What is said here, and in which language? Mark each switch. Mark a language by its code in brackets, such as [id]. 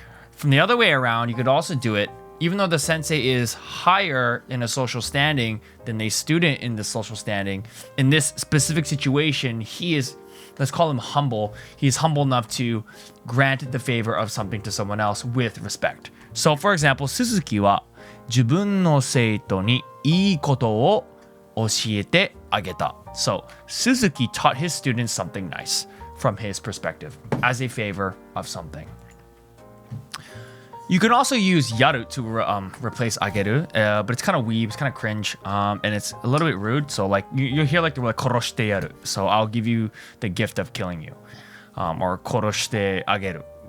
[en] From the other way around, you could also do it even though the sensei is higher in a social standing than the student in the social standing. In this specific situation, he is, let's call him humble. He's humble enough to grant the favor of something to someone else with respect. [ja] So for example, Suzuki wa 自分の生徒にいいことを教えてあげた. [en] So Suzuki taught his students something nice from his perspective as a favor of something. You can also use yaru to replace ageru, but it's kind of weeb, it's kind of cringe, and it's a little bit rude. So like you'll hear like the word koroshite yaru. So I'll give you the gift of killing you, or koroshite ageru.